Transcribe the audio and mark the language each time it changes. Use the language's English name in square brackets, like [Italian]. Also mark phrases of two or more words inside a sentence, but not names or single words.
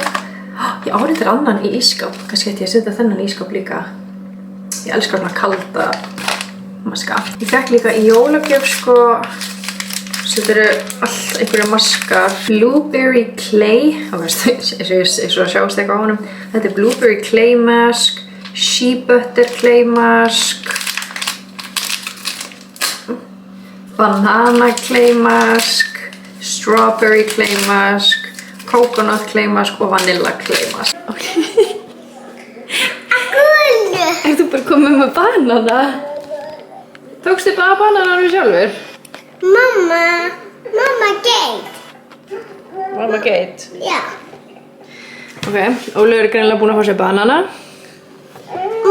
[Icelandic] Ég á reyndar annan í ísskáp, kannski ætti ég að setja þennan í ísskáp líka. Ég elskar svona kalda maska. Ég fekk líka í jólagjöf þetta eru allt einhverja maskar. Blueberry Clay, eins og að sjást eitthvað á honum. Þetta er Blueberry Clay Mask, Shea Butter Clay Mask, Banana Clay Mask, Strawberry Clay Mask, Coconut Clay Mask og Vanilla Clay Mask. Er þú bara komið með banana? Tókstu bara banananum sjálfur? Mamma Gate. Mamma Gate? Já. Ok, Ólafur er greinilega búinn að fá sér banana.